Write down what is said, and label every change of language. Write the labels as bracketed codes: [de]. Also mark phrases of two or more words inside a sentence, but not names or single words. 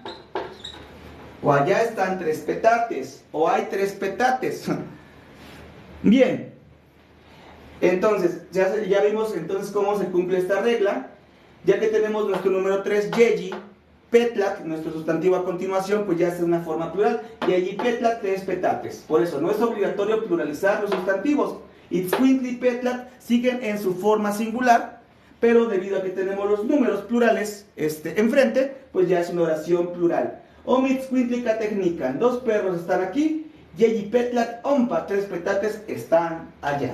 [es] O allá están 3 petates. O hay 3 petates. Bien. Entonces, ya vimos entonces cómo se cumple esta regla. Ya que tenemos nuestro número 3, [nhe] Yeyi Petlat, [es] nuestro sustantivo a continuación, pues ya es una forma plural. [nhe] Yeyi Petlat, 3 petates. [es] Por eso, no es obligatorio pluralizar los sustantivos. [nhe] Itzcuintli Petlat [es] siguen en su forma singular, pero debido a que tenemos los números plurales enfrente, pues ya es una oración plural. [nhe] Omitzcuintli Katejnikan, [es] 2 perros están aquí. [nhe] Yeyi Petlat Ompa, [es] 3 petates están allá.